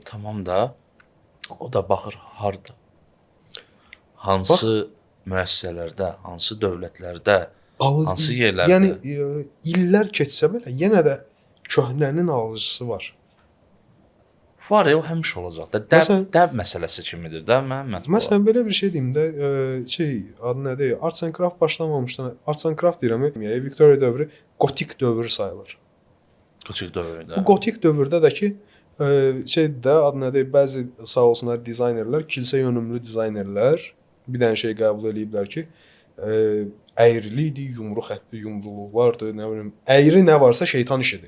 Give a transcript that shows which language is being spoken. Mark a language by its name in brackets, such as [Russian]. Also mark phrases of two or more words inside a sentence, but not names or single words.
[Azerbaijani] Tamam da o da baxır harda. Hansı müəssisələrdə, hansı dövlətlərdə, hansı yerlərdə. Yəni illər keçsə belə yenə də köhnənin alıcısı var. Var, o həmişə olacaq da. Dəb məsələsi kimidir də mənim. Məsələn belə bir şey deyim də, adı nədir? Arts and Craft başlamamışdan, Arts and Craft deyirəm, Viktoriya dövrü gotik dövrü sayılır. Gotik dövründə. Bu gotik dövrdə də ki, də adı nədir? Bəzi sağ olsunlar dizaynerlər, kilsə yönümlü dizaynerlər bir dənə şey qəbul eləyiblər ki, əyrili idi, yumru xətti, yumruluq vardı, nə bilim, əyri nə varsa şeytan işidir.